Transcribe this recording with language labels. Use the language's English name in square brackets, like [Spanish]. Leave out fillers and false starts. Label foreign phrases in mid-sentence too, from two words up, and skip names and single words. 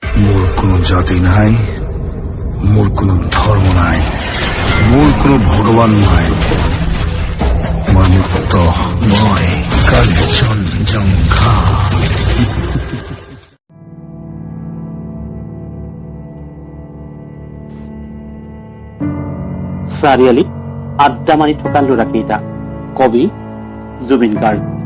[Assamese] মোর কোনো জাতি নাই, মোর কোনো ধর্ম নাই, মোর কোনো ভগবান নাই। মোর মুক্ত মই কাঞ্চন জঙ্ঘা। চাৰিআলি আড্ডা মাৰি থকা ল'ৰাকেইটা। কবি জুবিন গাৰ্গ।